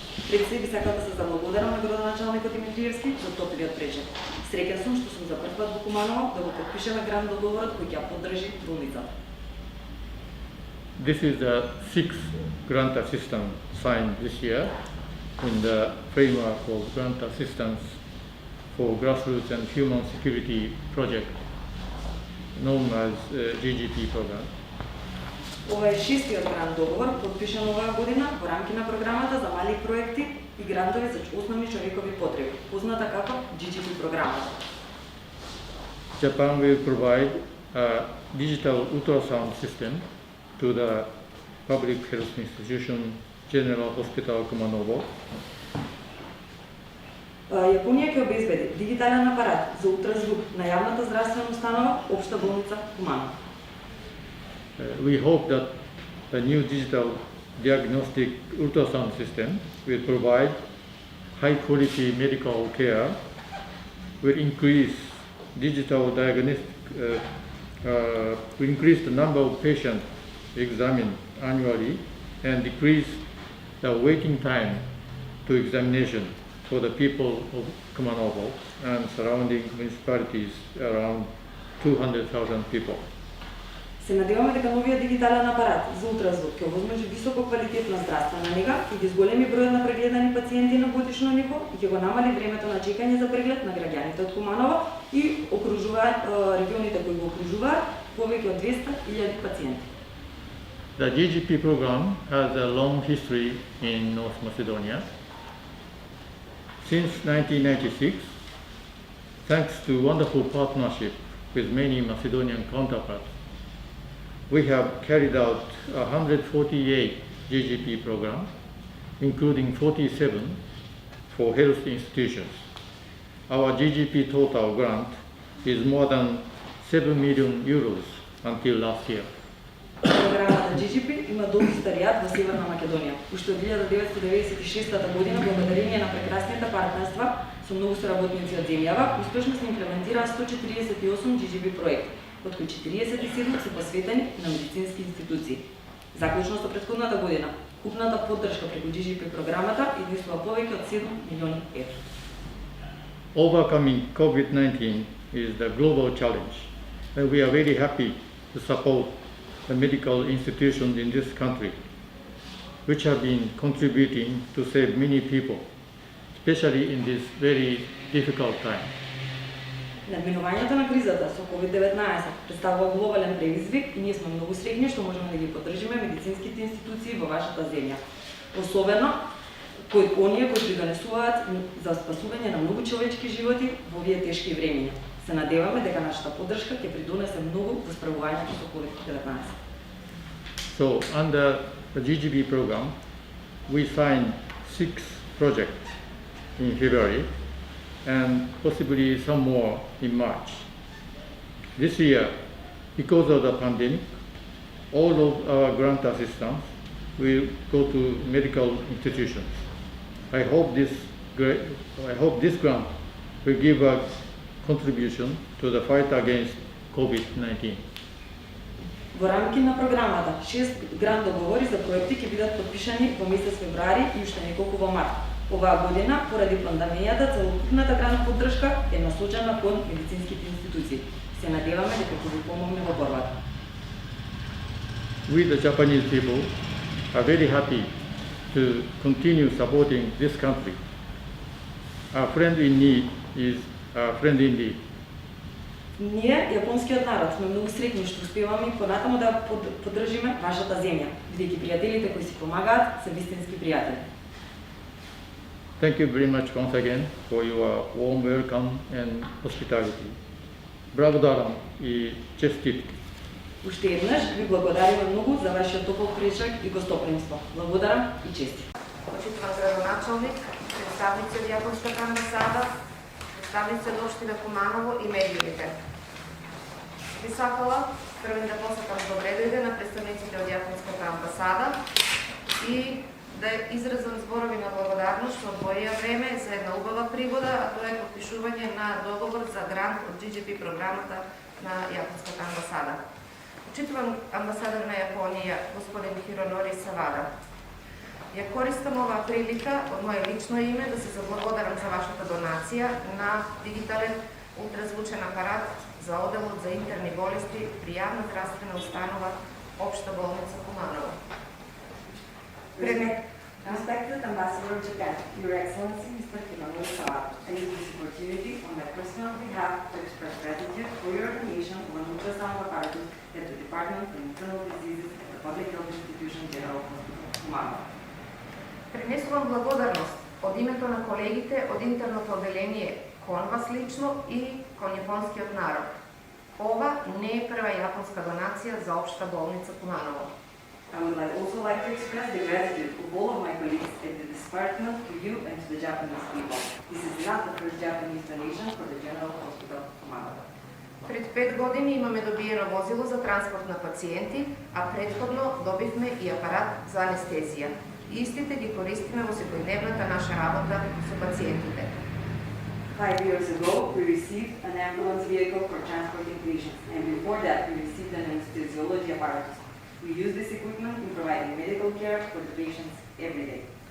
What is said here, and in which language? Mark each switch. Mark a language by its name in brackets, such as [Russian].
[Macedonian] Пред се би сакала да се заблагодарам на градоначалникот Димитриевски за топлиот пречек. Среќен сум што сум за прв пат во Куманово да го подпишеме грант договорот кој ќе ја поддржи болницата. [English] This is the sixth grant assistance signed this year in the framework of grant assistance for grassroots and human security project known as GGP program. [Macedonian] Ова е шестиот грант договор подпишан оваа година во рамки на програмата за мали проекти и грантови за основни човекови потреби, позната како GGP програмата. [English] Japan will provide a digital ultrasound system to the public health institution General Hospital Kumanovo. [Macedonian] Јапонија ќе обезбеди дигитален апарат за ултразвук на јавната здравствена установа Општа болница Куманово. [English] We hope that the new digital diagnostic ultrasound system will provide high quality medical care, will increase digital diagnostic, will increase the number of patients examined annually and decrease the waiting time to examination for the people of Kumanovo and surrounding municipalities around 200,000 people. [Macedonian] Се надеваме дека новиот дигитален апарат за ултразвук ќе овозможи високо квалитетна здравствена нега и ги зголеми бројот на прегледани пациенти на годишно ниво и ќе го намали времето на чекање за преглед на граѓаните од Куманово и окружуваат регионите кои го окружуваат повеќе од 200,000 пациенти. [English] The GGP program has a long history in North Macedonia. Since 1996, thanks to wonderful partnership with many Macedonian counterparts, we have carried out 148 GGP programs, including 47 for health institutions. Our GGP total grant is more than 7 million euros until last year. [Macedonian] Програмата GGP има долг историјат во Северна Македонија. Уште од 1996 година, благодарение на прекрасните партнерства со многу соработници од земјава, успешно се имплементираа 148 GGP проекти, од кои 47 се посветени на медицински институции. Заклучно со претходната година, купната поддршка преку GGP програмата изнесува повеќе од 7 милиони евра. [English] Overcoming COVID-19 is the global challenge, and we are very happy to support the medical institutions in this country, which have been contributing to save many people, especially in this very difficult time. [Macedonian] Надминувањето на кризата со COVID-19 представува глобален предизвик и ние сме многу среќни што можеме да ги поддржиме медицинските институции во вашата земја. Особено оние кои придонесуваат за спасување на многу човечки животи во овие тешки времиња. Се надеваме дека нашата поддршка ќе придонесе многу во справувањето со COVID-19. [English] So under the GGP program, we signed 6 projects in February and possibly some more in March. This year, because of the pandemic, all of our grant assistance will go to medical institutions. I hope this grant will give a contribution to the fight against COVID-19. [Macedonian] Во рамки на програмата 6 грант договори за проекти ќе бидат подпишани во месец февруари и уште неколку во март. Оваа година, поради пандемијата, целокупната грант поддршка е насочена кон медицинските институции. Се надеваме дека ќе ви помогне во борбата. [English] We, the Japanese people, are very happy to continue supporting this country. Our friend in need is our friend indeed. [Macedonian] Ние, јапонскиот народ, сме многу среќни што успеваме и понатаму да поддржиме вашата земја, бидејќи пријателите кои си помагаат се вистински пријатели. [English] Thank you very much once again for your warm welcome and hospitality. [Macedonian] Благодарам и честит. Уште еднаш ви благодариме многу за вашиот топол пречек и гостопримство. Благодарам и честит. Почитуван градоначалник, представници од Јапонската амбасада, представници од општина Куманово и медиумите. Би сакала првен да посетам добре дојде на представниците од Јапонската амбасада и да изразам зборови на благодарност што одвоија време за една убава пригода, а тоа е подпишување на договор за грант од GGP програмата на Јапонската амбасада. Почитуван амбасадор на Јапонија, господин Хиронори Савада, ја користам оваа прилика од моје лично име да се заблагодарам за вашата донација на дигитален ултразвучен апарат за оделот за интерни болести при јавна здравствена установа Општа болница Куманово. [English] Respected Ambassador of Japan, Your Excellency Mr. Hironori Sawada, I use this opportunity on my personal behalf to express gratitude for your donation of an ultrasound apparatus at the Department of Internal Diseases at the Public Health Institution General Hospital, Kumanovo. [Macedonian] Пренесувам благодарност од името на колегите од интерното одделение кон вас лично и кон јапонскиот народ. Ова не е прва јапонска донација за Општа болница Куманово. [English] I would also like to express the gratitude of all of my colleagues at the department to you and to the Japanese people. This is not the first Japanese donation for the General Hospital, Kumanovo. [Macedonian] Пред 5 години имаме добиено возило за транспорт на пациенти, а претходно добивме и апарат за анестезија. Истите ги користиме во секојдневната наша работа со пациентите. [English] 5 years ago, we received an ambulance vehicle for transporting patients, and before that, we received an anesthesiology apparatus. We use this equipment in providing medical care for the patients every day.